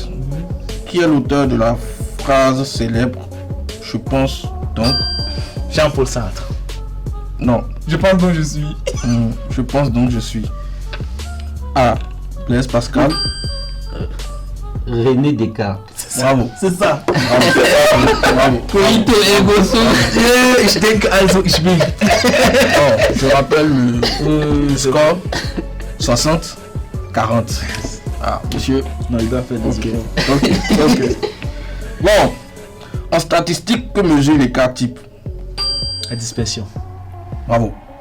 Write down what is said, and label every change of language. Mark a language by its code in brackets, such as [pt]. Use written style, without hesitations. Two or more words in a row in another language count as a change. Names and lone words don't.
[fr] Qui est l'auteur de la phrase célèbre « Je pense donc » Jean-Paul Sartre. Non. Je pense donc je suis. Je pense donc je suis. A. Blaise Pascal. René Descartes. Bravo. C'est ça. Bravo. [la] Coito ego sum. [de] Ich denke also, ich bin. [fr] Bon, je rappelle le score 60-40. Ah, monsieur. Non, il doit faire des efforts. Ok. Bon, en statistique, que mesurent les cas types? La dispersion. Bravo.